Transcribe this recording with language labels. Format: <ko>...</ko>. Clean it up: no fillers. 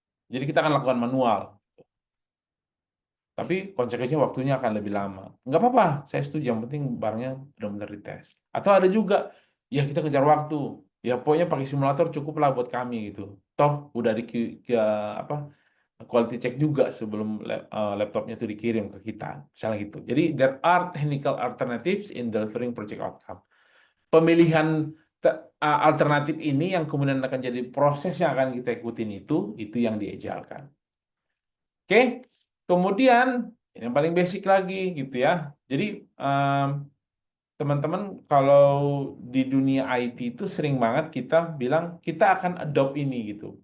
<id>Jadi kita akan lakukan manual. Tapi konsekuensinya waktunya akan lebih lama. Nggak apa-apa, saya setuju. Yang penting barangnya benar-benar dites. Atau ada juga, ya kita kejar waktu. Ya pokoknya pakai simulator cukuplah buat kami gitu. Toh udah apa quality check juga sebelum laptopnya itu dikirim ke kita. Misalnya gitu.</id> <en>Jadi there are technical alternatives in delivering project outcome.</en> <id>Pemilihan alternatif ini yang kemudian akan jadi proses yang akan kita ikutin itu yang diajalkan. Oke, kemudian ini yang paling basic lagi gitu ya. Jadi teman-teman kalau di dunia IT itu sering banget kita bilang kita akan adopt ini gitu.</id>